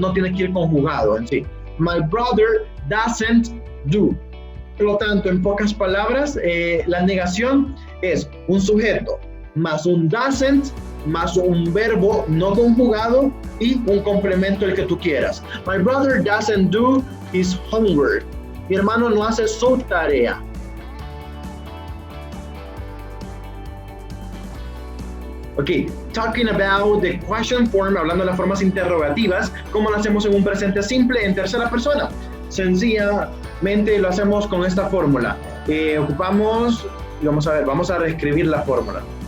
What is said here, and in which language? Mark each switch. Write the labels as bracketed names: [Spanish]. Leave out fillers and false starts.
[Spanish] No tiene que ir conjugado en sí. [English] My brother doesn't do. [Spanish] Por lo tanto, en pocas palabras, la negación es un sujeto más un doesn't más un verbo no conjugado y un complemento el que tú quieras. [English] My brother doesn't do his homework. [Spanish] Mi hermano no hace su tarea. [English] Ok, talking about the question form, [Spanish] hablando de las formas interrogativas, ¿cómo lo hacemos en un presente simple en tercera persona? Sencillamente lo hacemos con esta fórmula. Ocupamos, vamos a reescribir la fórmula.